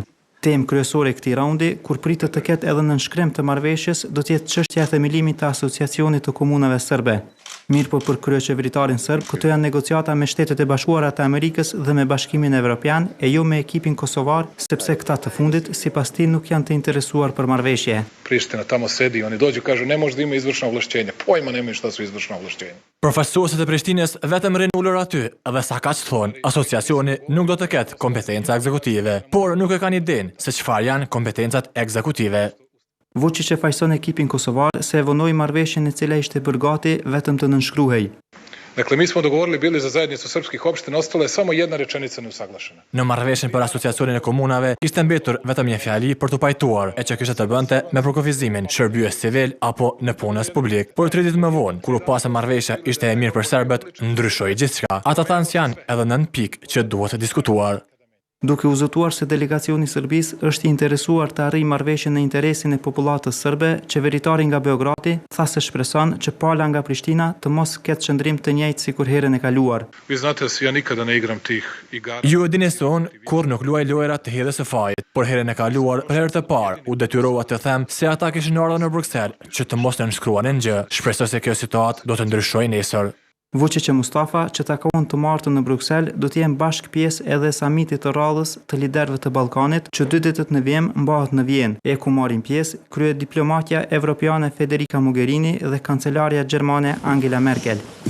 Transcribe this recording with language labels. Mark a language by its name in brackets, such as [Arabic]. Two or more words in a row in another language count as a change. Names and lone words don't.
[Albanian] Temë kryesore këtij raundi, kur pritet të ketë edhe nënshkrim të marrëveshjes, do të jetë çështja e themelimit të Asociacionit të Komunave Serbe. Mirë po për kryeqeveritarin serb, këto janë negociata me Shtetet e Bashkuara të Amerikës dhe me Bashkimin Evropian, e jo me ekipin kosovar, sepse këta të fundit, sipas tij, nuk janë të interesuar për marrëveshje. [Serbian] Priština tamo sedi, oni dođu kažu ne može da ima izvršna ovlašćenja. Pojma nemaju šta su izvršna ovlašćenja. [Albanian] Përfaqësuesit e Prishtinës vetëm rinë ulur aty dhe sa kaq thonë, asociacioni nuk do të ketë kompetenca ekzekutive, por nuk e kanë idenë se çfarë janë kompetencat ekzekutive. Vučić e fajson ekipin kosovar se e vonoi marrëveshjen e cila ishte bërë gati vetëm të nënshkruhej. [Serbian] Dakle, mi smo dogovorili bili za zajednicu srpskih opština, ostala je samo jedna rečenica neusaglašena. [Albanian] Në marrëveshjen për asociacionin e komunave kishte mbetur vetëm një fjali për të pajtuar, e që kishte të bënte me përkufizimin shërbyes civil apo në punës publik. Por 3 ditë më vonë, kur u pasë marrëveshja ishte e mirë për serbët, ndryshoi gjithçka. Ata thanë se janë edhe 9 pikë që duhet diskutuar. Duke u zotuar se delegacioni i Serbisë është i interesuar të arrijë marrëveshjen në interesin e popullatës serbe, qeveritari nga Beogradi tha se shpreson që pala nga Prishtina të mos ketë qëndrim të njëjtë sikur herën e kaluar. [Serbian] Vi znate da ja nikada ne igram tih igara. [Albanian] Ju e dini se unë kur nuk luaj lojra të hidhjes së fajit, por herën e kaluar, për herë të parë, u detyrova të them se ata kishin ardhur në Bruksel që të mos nënshkruanin gjë. Shpresoj se kjo situatë do të ndryshojë nesër. Vučić e Mustafa, që takohen të martën në Bruksel, do të jenë bashkë pjesë edhe samitit të radhës të liderëve të Ballkanit, që 2 ditët në vjem mbahet në Vjenë, e ku marrin pjesë krye diplomatja evropiane Federica Mogherini dhe kancelarja gjermane Angela Merkel.